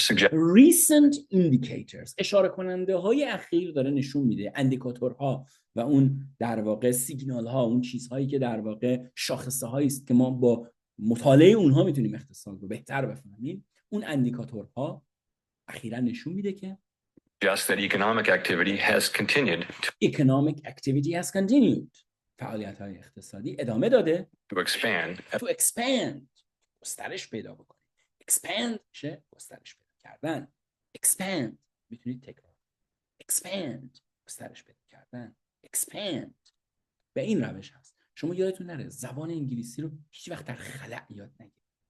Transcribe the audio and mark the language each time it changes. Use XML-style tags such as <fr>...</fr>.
<en>Recent indicators</en> <fa>اشاره کننده های اخیر داره نشون میده، اندیکاتورها و اون در واقع سیگنال ها، اون چیزهایی که در واقع شاخصه هایی است که ما با مطالعه اونها میتونیم اقتصاد رو بهتر بفهمیم. اون اندیکاتورها اخیراً نشون میده که</fa> <en>Just that economic activity has continued economic activity has continued.</en> <fa>فعالیت‌های اقتصادی ادامه داده</fa> <en>to expand to expand،</en> <fa>گسترش پیدا بکنه. expand میشه گسترش پیدا کردن. expand میتونید تکرار. expand گسترش پیدا کردن. expand به این روش هست. شما یادتون نره زبان انگلیسی رو هیچ وقت در خلأ یاد نگیرید.</fa>